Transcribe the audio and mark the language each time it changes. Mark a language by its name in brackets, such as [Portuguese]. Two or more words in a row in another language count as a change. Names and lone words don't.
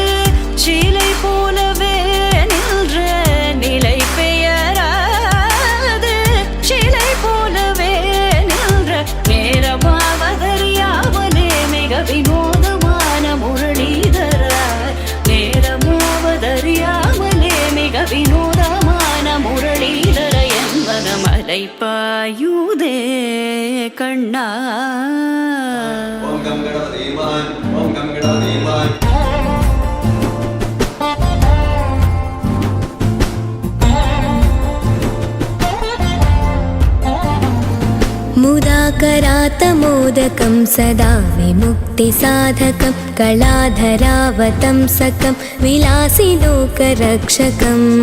[Tamil] சிலை போலவே நின்ற நிலை பெயராது சிலை போலவே நின்ற நேரமாவதறியாமலே மிக வினோதமான முரளிதர நேரமாவதறியாமலே மிக வினோதமான முரளிதர என்பத மலை பாயுதே கண்ணா [Sanskrit] ಓಂ ಗಂ ಗಣಪತಿ ಮಾನ್ ಓಂ ಗಂ ಗಣಪತಿ ಮಾನ್ मुदाकरातमोदकं सदा विमुक्तिसाधकं कलाधरावतंसकं विलासिलोकरक्षकम्